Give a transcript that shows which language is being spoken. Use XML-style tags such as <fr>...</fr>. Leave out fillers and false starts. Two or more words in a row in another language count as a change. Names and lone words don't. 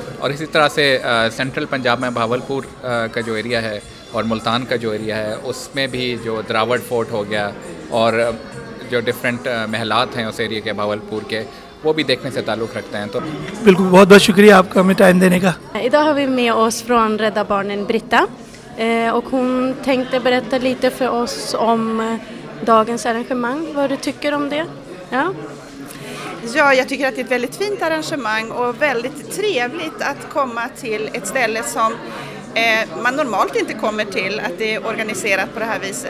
<ur>اور اسی طرح سے سینٹرل پنجاب میں بھاولپور کا جو ایریا ہے اور ملتان کا جو ایریا ہے اس میں بھی جو دراوڑ فورٹ ہو گیا اور جو ڈفرینٹ محلات ہیں اس ایریا کے بھاولپور کے وہ بھی دیکھنے سے تعلق رکھتے ہیں. تو بالکل بہت بہت شکریہ آپ کا ہمیں ٹائم دینے کا.</ur> <sv>Idag har vi med oss från Rädda Barnen Britta, och hon tänkte berätta lite för oss om dagens arrangemang. Vad du tycker om det? Ja, jag tycker att det är ett väldigt fint arrangemang och väldigt trevligt att komma till ett ställe som man normalt inte kommer till, att det är organiserat på det här viset.</sv>